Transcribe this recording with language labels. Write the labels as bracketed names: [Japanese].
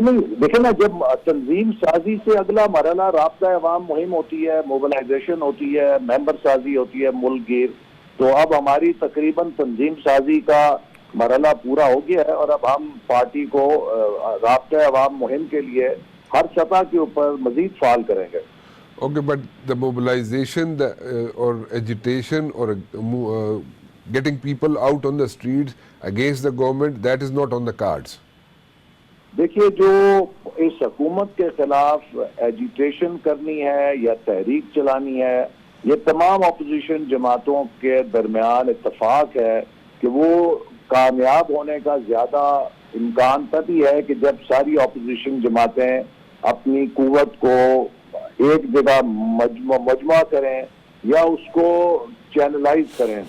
[Urdu] نہیں دیکھیں نا، جب تنظیم سازی سے اگلا مرحلہ رابطہ عوام مہم ہوتی ہے، موبلائزیشن ہوتی ہے، ممبر سازی ہوتی ہے ملک گیر، تو اب ہماری تقریباً تنظیم سازی کا مرحلہ پورا ہو گیا ہے اور اب ہم پارٹی کو رابطہ عوام مہم کے لیے ہر سطح کے اوپر مزید فعال کریں گے. [English] Okay, but the mobilization or agitation or getting people out on the streets against the government, that is not on the cards. [Urdu] دیکھیے، جو اس حکومت کے خلاف ایجیٹیشن کرنی ہے یا تحریک چلانی ہے، یہ تمام اپوزیشن جماعتوں کے درمیان اتفاق ہے کہ وہ کامیاب ہونے کا زیادہ امکان تبھی ہے کہ جب ساری اپوزیشن جماعتیں اپنی قوت کو ایک جگہ مجمع کریں یا اس کو چینلائز کریں.